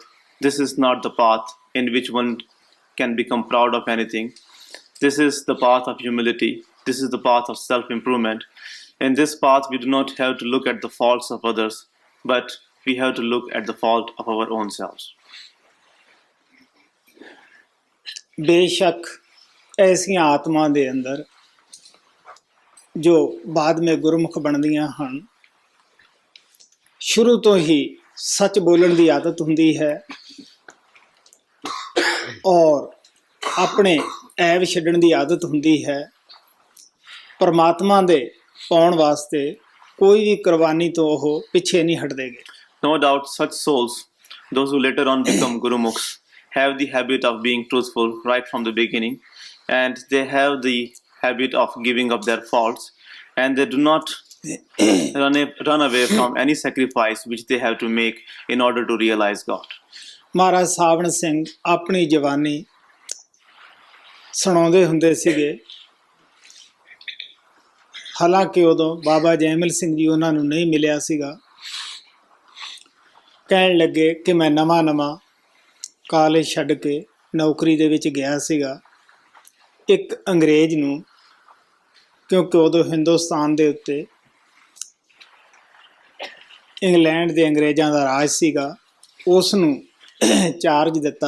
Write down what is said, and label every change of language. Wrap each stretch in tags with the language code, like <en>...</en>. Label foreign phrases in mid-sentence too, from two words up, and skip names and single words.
<en>This is not the path in which one can become proud of anything. This is the path of humility. This is the path of self-improvement. In this path, we do not have to look at the faults of others, but we have to look at the fault of our own selves.</en> <pa>ਬੇਸ਼ੱਕ ਐਸੀਆਂ ਆਤਮਾ ਦੇ ਅੰਦਰ ਜੋ ਬਾਦ ਮੇਂ ਗੁਰਮੁਖ ਬਣਦੀਆਂ ਹਨ, ਸ਼ੁਰੂ ਤੋ ਹੀ ਸੱਚ ਬੋਲਣ ਕੀ ਆਦਤ ਹੁੰਦੀ ਹੈ ਔਰ ਅਪਣੇ ਐਬ ਛੱਡਣ ਕੀ ਆਦਤ ਹੁੰਦੀ ਹੈ। ਪਰਮਾਤਮਾ ਦੇ ਪਾਉਣ ਵਾਸਤੇ ਕੋਈ ਭੀ ਕੁਰਬਾਨੀ ਤੋ ਵੋ ਪਿੱਛੇ ਨਹੀਂ ਹਟਦੇਗੇ।</pa> <en>No doubt such souls, those who later on become Gurumukhs, have the habit of being truthful right from the beginning, and they have the habit of giving up their faults, and they do not run away from any sacrifice which they have to make in order to realize God.</en> <pa>ਮਹਾਰਾਜ ਸਾਵਣ ਸਿੰਘ ਅਪਣੀ ਜਵਾਨੀ सुणाਉਂਦੇ ਹੁੰਦੇ ਸੀਗੇ। ਹਾਲਾਂਕਿ ਉਦੋਂ ਬਾਬਾ ਜੈਮਲ ਸਿੰਘ ਜੀ ਉਹਨਾਂ ਨੂੰ ਨਹੀਂ ਮਿਲਿਆ ਸੀਗਾ। ਕਹਿਣ ਲੱਗੇ ਕਿ ਮੈਂ ਨਵਾਂ ਕਾਲਜ ਛੱਡ ਕੇ ਨੌਕਰੀ ਦੇ ਵਿੱਚ ਗਿਆ ਸੀਗਾ। ਇੱਕ ਅੰਗਰੇਜ਼ ਨੂੰ, ਕਿਉਂਕਿ ਉਦੋਂ ਹਿੰਦੁਸਤਾਨ ਦੇ ਉੱਤੇ ਇੰਗਲੈਂਡ ਦੇ ਅੰਗਰੇਜ਼ਾਂ ਦਾ ਰਾਜ ਸੀਗਾ, ਉਸ ਨੂੰ ਚਾਰਜ ਦਿੱਤਾ।</pa>